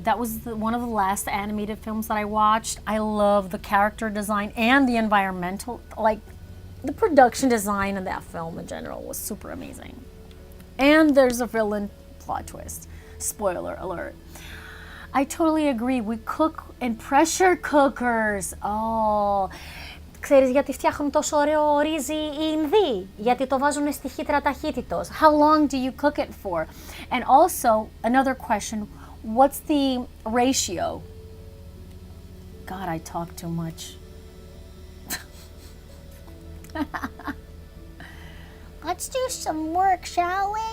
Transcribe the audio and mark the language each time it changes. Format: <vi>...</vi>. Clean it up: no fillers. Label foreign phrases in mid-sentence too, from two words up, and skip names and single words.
<en>That was one of the last animated films that I watched. I love the character design and the environmental, like the production design in that film in general was super amazing. And there's a villain plot twist. Spoiler alert. I totally agree. We cook in pressure cookers.</en> <el>Oh, ξέρεις γιατί φτιάχνουν τόσο ωραίο ρύζι οι Ινδοί? Γιατί το βάζουν στη χύτρα ταχύτητος.</el> <en>How long do you cook it for? And also, another question, what's the ratio? God, I talk too much. Let's do some work, shall we?</en>